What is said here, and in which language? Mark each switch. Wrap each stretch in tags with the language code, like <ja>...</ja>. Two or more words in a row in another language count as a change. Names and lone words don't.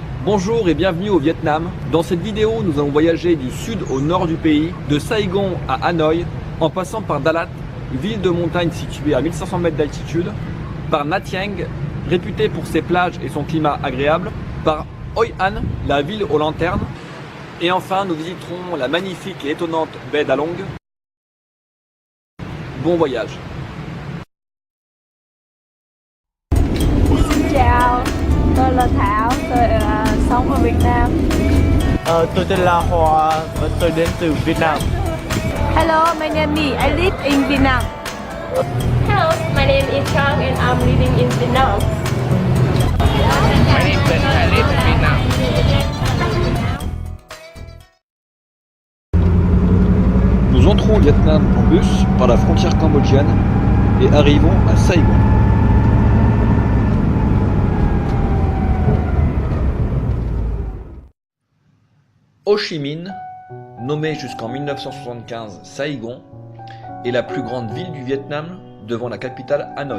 <fr>Bonjour et bienvenue au Vietnam. Dans cette vidéo, nous allons voyager du sud au nord du pays, de Saigon à Hanoï, en passant par Dalat, ville de montagne située à 1500 mètres d'altitude, par Nha Trang, réputée pour ses plages et son climat agréable, par Hoi An, la ville aux lanternes, et enfin nous visiterons la magnifique et étonnante baie d'Along. Bon voyage.</fr> <vi>Xin chào, tôi là Thảo, tôi sống ở Việt Nam. Tôi tên là Hòa và tôi đến từ Việt Nam.</vi> <en>Hello, my name is I live in Vietnam. Hello, my name is Trang and I'm living in Vietnam. My name is Ben. I live in Vietnam.</en> <fr>Nous entrons au Vietnam en bus par la frontière cambodgienne et arrivons à Saigon. Ho Chi Minh, nommée jusqu'en 1975 Saigon, est la plus grande ville du Vietnam devant la capitale Hanoï.</fr>